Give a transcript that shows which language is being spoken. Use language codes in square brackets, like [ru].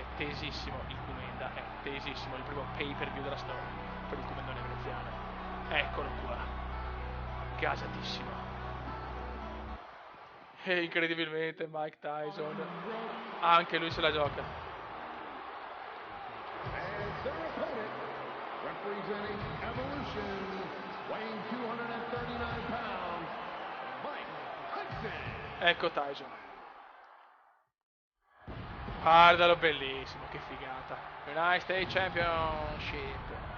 [it] È tesissimo il Comenda, è tesissimo, il primo pay per view della storia per il commendone veneziano. Eccolo qua, gasatissimo. E incredibilmente Mike Tyson, anche lui se la gioca. [en] Representing Evolution, weighing 239 pounds, Mike Tyson. [it] Ecco Tyson. Guardalo, bellissimo, che figata. [en] United States Championship.